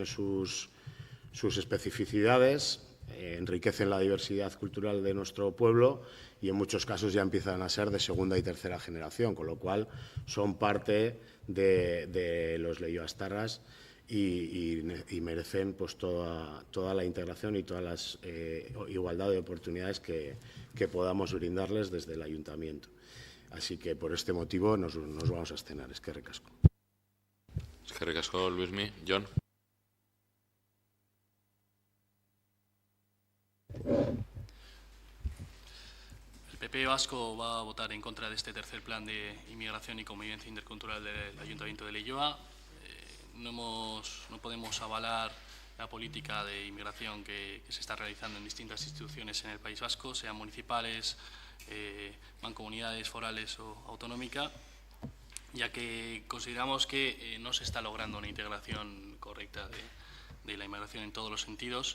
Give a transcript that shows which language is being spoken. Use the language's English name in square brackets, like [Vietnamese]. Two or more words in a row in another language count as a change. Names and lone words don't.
[Spanish] sus especificidades, enriquecen la diversidad cultural de nuestro pueblo y en muchos casos ya empiezan a ser de segunda y tercera generación, con lo cual son parte de los leioastarras y merecen pues toda la integración y toda la igualdad de oportunidades que podamos brindarles desde el Ayuntamiento. Así que por este motivo nos vamos a abstener. [Basque] Eskerrik asko. Eskerrik asko, Luismi. Jon. [Spanish] El PP vasco va a votar en contra de este tercer plan de inmigración y convivencia intercultural del Ayuntamiento de Leioa. No podemos avalar la política de inmigración que se está realizando en distintas instituciones en el País Vasco, sean municipales, mancomunidades forales o autonómica, ya que consideramos que no se está logrando una integración correcta de la inmigración en todos los sentidos.